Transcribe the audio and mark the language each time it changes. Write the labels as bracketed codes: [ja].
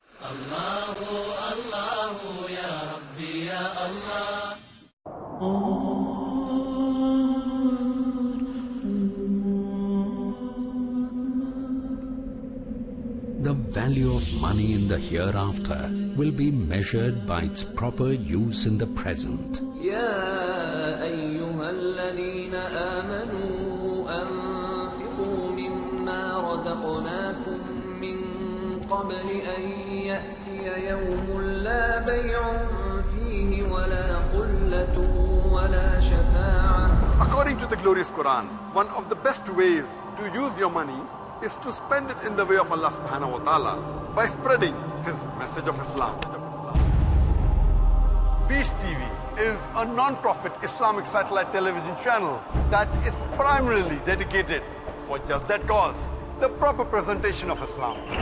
[ar] Allahu, Allahu, Ya Rabbi, Ya Allah. [en] The value of money in the hereafter will be measured by its proper use in the present. [ar] يا أيها الذين آمنوا أنفقوا مما رزقناكم من قبل أن يأتي يوم لا بيع فيه ولا خلة ولا شفاعة. [en] According to the glorious Quran, one of the best ways to use your money is to spend it in the way of Allah subhanahu wa ta'ala by spreading His message of Islam. Peace TV is a non-profit Islamic satellite television channel that is primarily dedicated for just that cause, the proper presentation of Islam.